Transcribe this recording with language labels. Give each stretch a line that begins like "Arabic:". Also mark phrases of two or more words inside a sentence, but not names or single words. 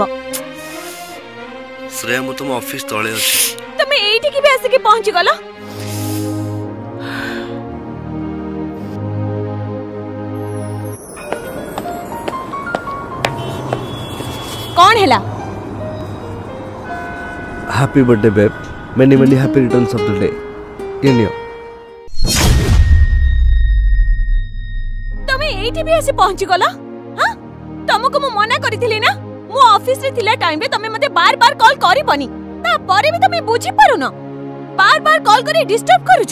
Odia: ଶ୍ରେୟା ମୁ ତୁମ ଅଫିସ ତଳେ ଅଛି ତମେ ଏଠି କି ଭି ଆସେ କେ ପହଞ୍ଚି ଗଲ? କଣ ହେଲା?
English: Happy birthday babe, many many happy returns of the day. इनियो
Odia: ତମେ ଏଠି ଭି ଆସେ ପହଞ୍ଚି ଗଲ? ହଁ ତମକୁ ମୁ ମନା କରିଥିଲି ନା ମୁ ଅଫିସ ରେ ଥିଲା ଟାଇମ ରେ ତମେ ମତେ ବାର ବାର କଲ କରିବନି ତା ପରେ ଭି ତମେ ବୁଝି ପାରୁନ ବାର ବାର କଲ କରି ଡିଷ୍ଟର୍ବ କରୁଛ।